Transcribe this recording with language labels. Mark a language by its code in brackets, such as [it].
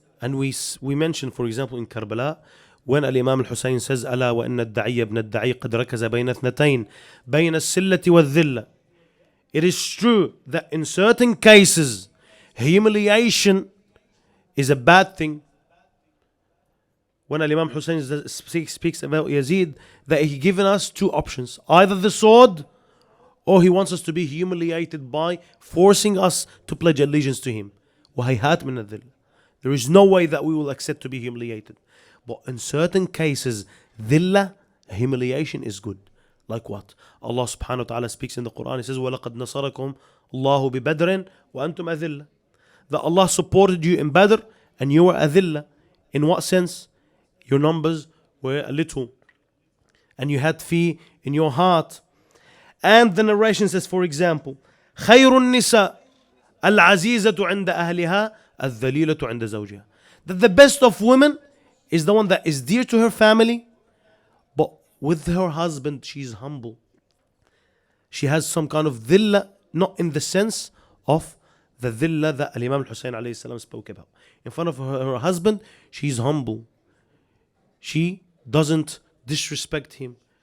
[en] And we mentioned, for example, in Karbala, when Imam Al-Hussein says, [ar] ألا وإن الدعي ابن الدعي قد ركز بين اثنتين بين السلة والذلة. [en] It is true that in certain cases, humiliation is a bad thing. When Imam Hussein speaks about Yazid, that he given us two options, either the sword or he wants us to be humiliated by forcing us to pledge allegiance to him. [ar] وهيهات من الذل. [en] There is no way that we will accept to be humiliated. But in certain cases, dhillah, humiliation is good. Like what? Allah subhanahu wa ta'ala speaks in the Quran. He says, [ar] وَلَقَدْ نَصَرَكُمْ اللَّهُ بِبَدْرٍ وَأَنْتُمْ أَذِلَّةٍ. [en] That Allah supported you in Badr and you were adhillah. In what sense? Your numbers were a little, and you had fear in your heart. And the narration says, for example, [ar] خير النساء العزيزة عند أهلها الذليلة عند زوجها. [en] That the best of women is the one that is dear to her family, but with her husband she's humble. She has some kind of dhilla, not in the sense of the dhilla that Imam Hussein alayhi salam spoke about. In front of her husband, she's humble. She doesn't disrespect him.